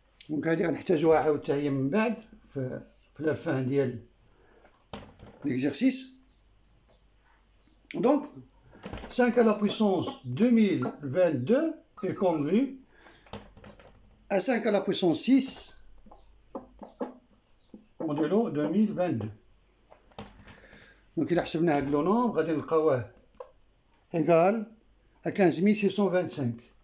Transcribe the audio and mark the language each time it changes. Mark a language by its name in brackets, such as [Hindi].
[Arabic] دونك هادي غنحتاجوها عاود حتى هي من بعد في لا فان ديال l'exercice. [French] Donc 5 à la puissance 2022 est congrue à 5 à la puissance 6 modulo 2022. [Arabic] Donc إلا حسبنا هاد لو نومبر غادي نلقاوه [French] égal à [Arabic] 15625.